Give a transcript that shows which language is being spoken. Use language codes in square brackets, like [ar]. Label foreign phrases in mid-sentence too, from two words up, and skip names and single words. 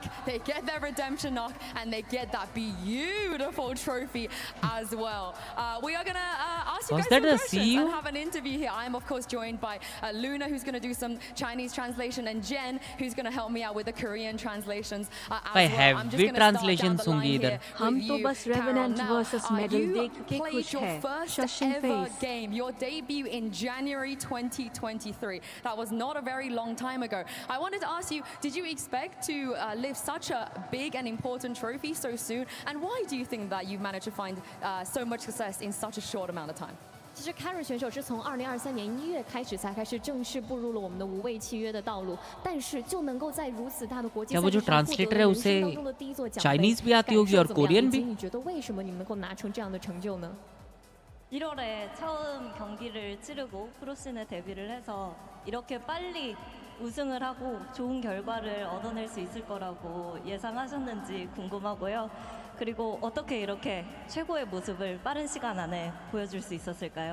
[en] They get their redemption knock, and they get that beautiful trophy as well. We are going to ask you guys some questions and have an interview here. I am, of course, joined by Luna, who's going to do some Chinese translation, and Jen, who's going to help me out with the Korean translations as well. I'm just going to start down the line here [hi] हम [en] with [hi] तो [en] you, [hi] बस [en] Carol. Revenant Now, versus Medal you [hi] देख के [en] played [hi] खुश [en] your [hi] है [en] first Shashin ever face game, your debut in January 2023. That was not a very long time ago. I wanted to ask you, did you expect to lift such a big and important trophy so soon? And why do you think that you managed to find so much success in such a short amount of time? [zh] 其实 Karen 选手是从2023年1月开始才开始正式步入了我们的无畏契约的道路，但是就能够在如此大的国际赛事上获得人生当中的第一座奖杯， [hi] Chinese भी आती होगी और Korean भी [zh] 你觉得为什么你们能够拿成这样的成就呢？ [ko] 1월에 처음 경기를 치르고 프로씬에 데뷔를 해서 이렇게 빨리 우승을 하고 좋은 결과를 얻어낼 수 있을 거라고 예상하셨는지 궁금하고요. 그리고 어떻게 이렇게 최고의 모습을 빠른 시간 안에 보여줄 수 있었을까요?